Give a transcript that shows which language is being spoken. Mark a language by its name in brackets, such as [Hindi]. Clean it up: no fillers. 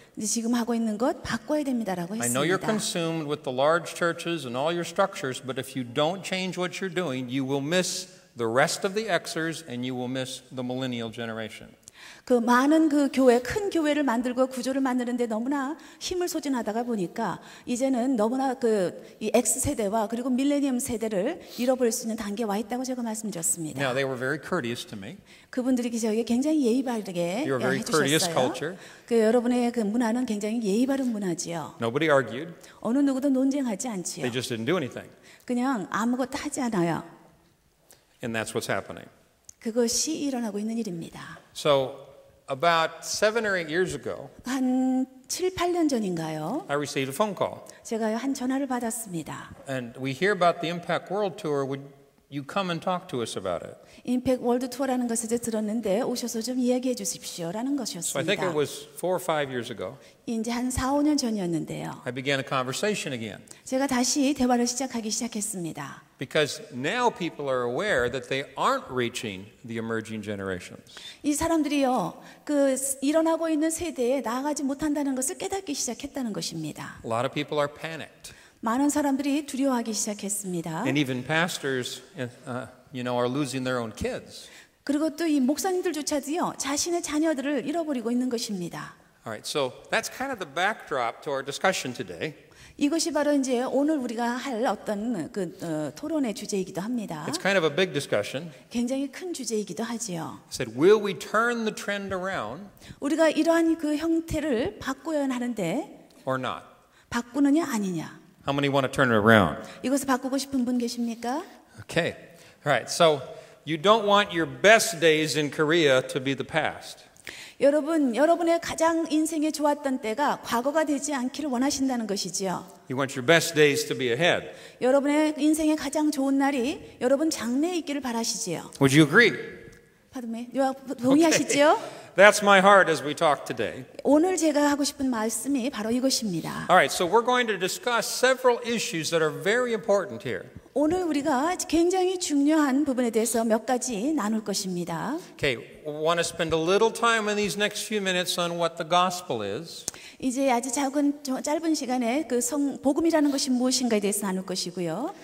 [Korean] 근데 지금 하고 있는 것 바꿔야 됩니다라고 [English] I know you're [Korean] 했습니다. [English] consumed with the large churches and all your structures, but if you don't change what you're doing, you will miss the rest of the Xers and you will miss the millennial generation. [Korean] 그 많은 그 교회, 큰 교회를 만들고 구조를 만드는데 너무나 힘을 소진하다가 보니까 이제는 너무나 이 X세대와 그리고 밀레니엄 세대를 잃어버릴 수 있는 단계에 와 있다고 제가 말씀드렸습니다. [English] Now, they were very courteous to me. [Korean] 그분들이 저에게 굉장히 예의 바르게 [English] You're a very courteous [Korean] 해주셨어요. [English] culture. [Korean] 그 여러분의 그 문화는 굉장히 예의 바른 문화지요. [English] Nobody argued. [Korean] 어느 누구도 논쟁하지 않지요. [English] They just didn't do anything. [Korean] 그냥 아무것도 하지 않아요. [English] And that's what's happening. [Korean] 그것이 일어나고 있는 일입니다. [English] So, about 7 or 8 years ago, [Korean] 한 7, 8년 전인가요? [English] I received a phone call. [Korean] 제가 한 전화를 받았습니다. [English] And we hear about the Impact World Tour. Would you come and talk to us about it? [Korean] 임팩트 월드 투어라는 것을 이제 들었는데 오셔서 좀 이야기해 주십시오라는 [English] So I think [Korean] 것이었습니다. [English] it was 4 or 5 years ago. [Korean] 이제 한 4, 5년 전이었는데요. [English] I began a conversation again. [Korean] 제가 다시 대화를 시작하기 시작했습니다. [English] Because now people are aware that they aren't reaching the emerging generations. [Korean] 이 사람들이요, 그 일어나고 있는 세대에 나아가지 못한다는 것을 깨닫기 시작했다는 것입니다. [English] A lot of people are panicked. [Korean] 많은 사람들이 두려워하기 시작했습니다. [English] And even pastors, are losing their own kids. [Korean] 그리고 또 이 목사님들조차도요, 자신의 자녀들을 잃어버리고 있는 것입니다. [English] All right, so that's kind of the backdrop to our discussion today. [Korean] 이것이 바로 이제 오늘 우리가 할 어떤 토론의 주제이기도 합니다. [English] It's kind of a big discussion. [Korean] 굉장히 큰 주제이기도 하지요. [English] I said, will we turn the trend around [Korean] 우리가 이러한 그 형태를 바꿔야 하는데 [English] or not? [Korean] 바꾸느냐 아니냐. [English] How many want to turn it around? [Korean] 이것을 바꾸고 싶은 분 계십니까? [English] Okay. All right. So you don't want your best days in Korea to be the past. [Korean] 여러분의 가장 인생에 좋았던 때가 과거가 되지 않기를 원하신다는 것이지요. [English] You want your best days to be ahead. [Korean] 여러분의 인생의 가장 좋은 날이 여러분 장래에 있기를 바라시지요. [English] Would you agree? [Korean] 동의하시지요? [English] That's my heart as we talk today. [Korean] 오늘 제가 하고 싶은 말씀이 바로 이것입니다. [English] All right. So we're going to discuss several issues that are very important here. [Korean] 오늘 우리가 굉장히 중요한 부분에 대해서 몇 가지 나눌 것입니다. [English] Okay. We want to spend a little time in these next few minutes on what the gospel is. [Korean] 이제 아주 짧은 시간에 그 복음이라는 것이 무엇인가에 대해서 나눌 것이고요.